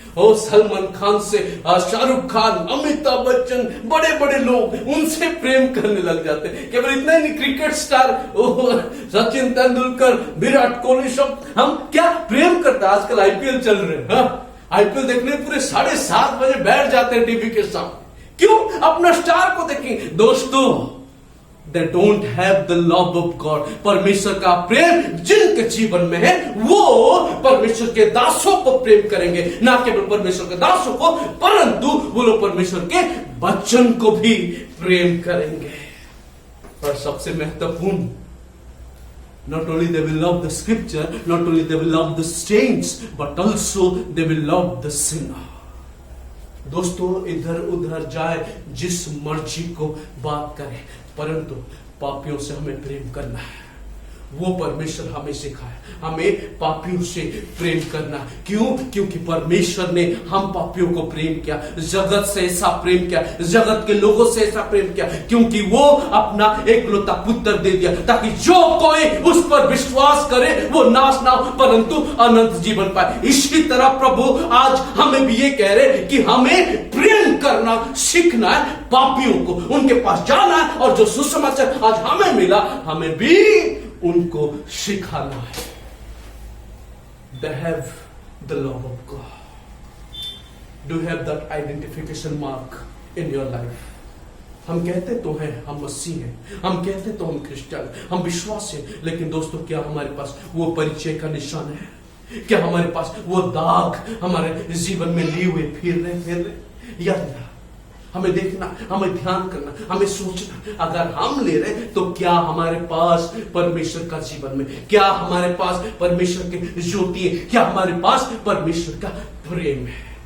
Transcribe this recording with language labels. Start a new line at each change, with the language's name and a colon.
Hindi: ओ सलमान खान से, शाहरुख खान, अमिताभ बच्चन, बड़े बड़े लोग उनसे प्रेम करने लग जाते हैं। केवल इतना ही नहीं, क्रिकेट स्टार सचिन तेंदुलकर, विराट कोहली, सब हम क्या प्रेम करते हैं। आजकल आईपीएल चल रहे हैं, आईपीएल देखने पूरे 7:30 बजे बैठ जाते हैं टीवी के सामने। क्यों? अपना स्टार को देखेंगे।
English: दोस्तों they don't have the love of God।
Hindi: परमेश्वर का प्रेम जिनके जीवन में है वो परमेश्वर के दासों को प्रेम करेंगे। ना केवल परमेश्वर के दासों को, परंतु वो लोग परमेश्वर के वचन को भी प्रेम करेंगे। और सबसे महत्वपूर्ण,
English: not only they will love the scripture, not only they will love the saints, but also they will love the sinner।
Hindi: दोस्तों इधर उधर जाए, जिस मर्जी को बात करे, परंतु पापियों से हमें प्रेम करना है। वो परमेश्वर हमें सिखाया, हमें पापियों से प्रेम करना। क्यों? क्योंकि परमेश्वर ने हम पापियों को प्रेम किया, जगत से ऐसा प्रेम किया, जगत के लोगों से ऐसा प्रेम किया, क्योंकि वो अपना एकलौता पुत्र दे दिया, ताकि जो कोई उस पर विश्वास करे वो नाश ना हो परंतु अनंत जीवन पाए। इसी तरह प्रभु आज हमें भी ये कह रहे कि हमें प्रेम करना सीखना है, पापियों को उनके पास जाना है, और जो सुसमाचार आज हमें मिला हमें भी उनको सिखाना है।
English: They have the love of God। Do you have that identification mark in your life?
Hindi: हम कहते तो हैं हम मसीह हैं, हम कहते तो हम क्रिश्चियन, हम विश्वास हैं, लेकिन दोस्तों क्या हमारे पास वो परिचय का निशान है? क्या हमारे पास वो दाग हमारे जीवन में लिए हुए फिर रहे या नहीं? हमें देखना, हमें ध्यान करना, हमें सोचना, अगर हम ले रहे तो क्या हमारे पास परमेश्वर का जीवन में, क्या हमारे पास परमेश्वर की ज्योति है, क्या हमारे पास परमेश्वर का प्रेम है।